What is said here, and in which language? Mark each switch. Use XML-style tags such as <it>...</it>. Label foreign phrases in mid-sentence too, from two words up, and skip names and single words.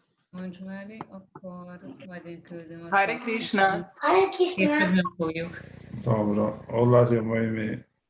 <hu>Mondj Mári, akkor majd én küldöm.</hu> <sa>Hare Krishna. Hare Krishna.</sa> <hu>Nem fogjuk.</hu> <sr>Dobro, odlazimo i mi.</sr>